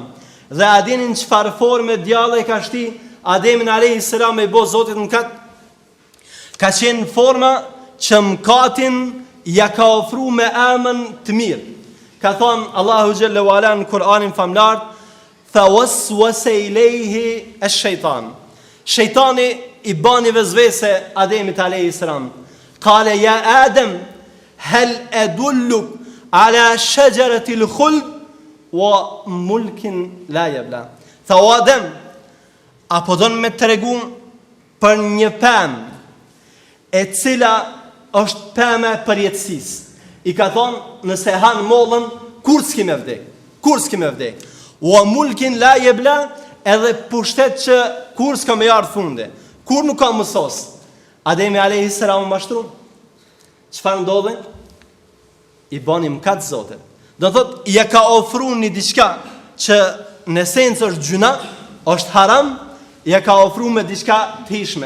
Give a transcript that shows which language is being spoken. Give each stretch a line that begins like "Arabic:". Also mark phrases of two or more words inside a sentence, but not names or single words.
Albanian: Dhe a dini në çfarë forme djalli ka shti Ademin
Arabic: عليه السلام
Albanian: me bo Zotit në kat? Ka qenë forma që mëkatin ja ka ofru me emën të mirë. Ka thonë Allahu xhallahu ala në Kur'anin famlar,
Arabic: "فوسوس إليه الشيطان."
Albanian: Shejtani i bani vezvese Ademit
Arabic: عليه السلام. قال يا آدم هل أدلك على شجرة الخلد وملك لا يبلى.
Albanian: Tha o Adem, apo don me tregu për një pemë e cila është pemë e përjetësisë. I ka thonë, nëse han mollën, kur s'ki me vdek. Kur s'ki me vdek.
Arabic: وملك لا يبلى,
Albanian: edhe pushtet që kur s'ka me ardhë funde. Kur nuk ka mësos. Ademi
Arabic: عليه السلام
Albanian: mashtru. Çfarë ndodhi? I bani mëkat Zotit. Do thotë, ja ka ofruar një diçka që në esencë është gjuna, është haram, ja ka ofruar me diçka të hishme.